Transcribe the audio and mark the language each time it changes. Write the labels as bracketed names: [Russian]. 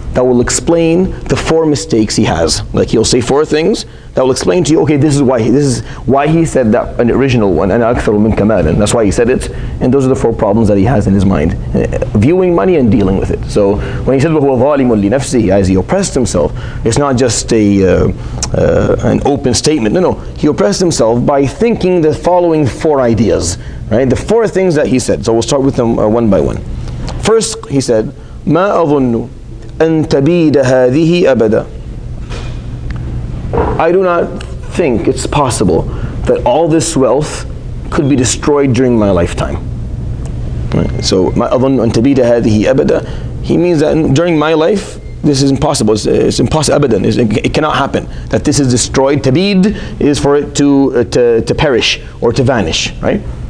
[English] that will explain the 4 mistakes he has. Like he'll say 4 things that will explain to you, okay, this is why he said that, an original one, and [Arabic] أكثر من كمال, [English] that's why he said it, and those are the 4 problems that he has in his mind, viewing money and dealing with it. So when he said [Arabic] وهو ظالم لنفسه, [English] as he oppressed himself, it's not just an open statement. No, he oppressed himself by thinking the following 4 ideas, right? The 4 things that he said. So we'll start with them one by one. First, he said, [Arabic] ما أظن أن تبيد هذه أبدا. [English] I do not think it's possible that all this wealth could be destroyed during my lifetime. Right? So [Arabic] ما أظن أن تبيد هذه أبدا, [English] he means that during my life this is impossible. It's impossible. Abadan. It cannot happen that this is destroyed. Tabid is for it to perish or to vanish, right?